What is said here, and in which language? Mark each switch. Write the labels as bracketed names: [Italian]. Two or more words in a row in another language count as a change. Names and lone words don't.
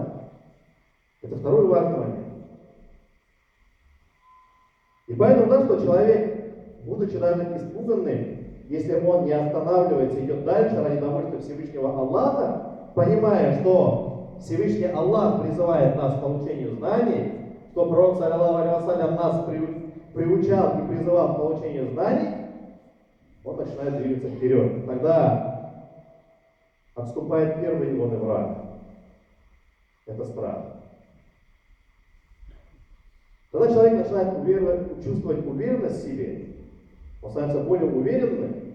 [Russian] Это второй важный момент. И поэтому, да, что человек, будучи даже испуганным, если он не останавливается, идет дальше ради довольствия Всевышнего Аллаха, понимая, что Всевышний Аллах призывает нас к получению знаний, что Пророк, [Arabic] صلى الله عليه وسلم, [Russian] нас приучал и призывал к получению знаний, он начинает двигаться вперед. Тогда отступает первый его враг. Это страх. Когда человек начинает чувствовать уверенность в себе, он становится более уверенным.